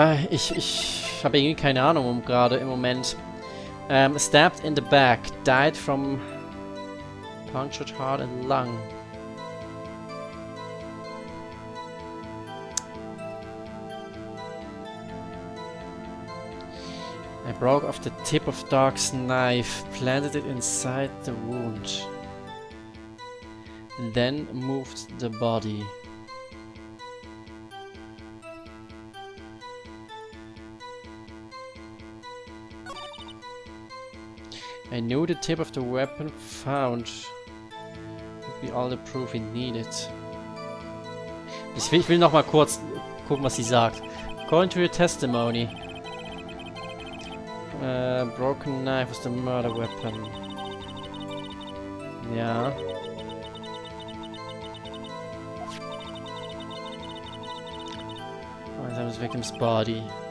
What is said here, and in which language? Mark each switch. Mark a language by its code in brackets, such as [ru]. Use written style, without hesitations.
[de] Ich habe irgendwie keine Ahnung gerade im Moment. [en] Stabbed in the back, died from punctured heart and lung. I broke off the tip of Dark's knife, planted it inside the wound, then moved the body. I knew the tip of the weapon found would be all the proof he needed. [de] Ich will noch mal kurz gucken, was sie sagt. [en] According to your testimony, broken knife was the murder weapon. [de] Ja. [en] That was the victim's body.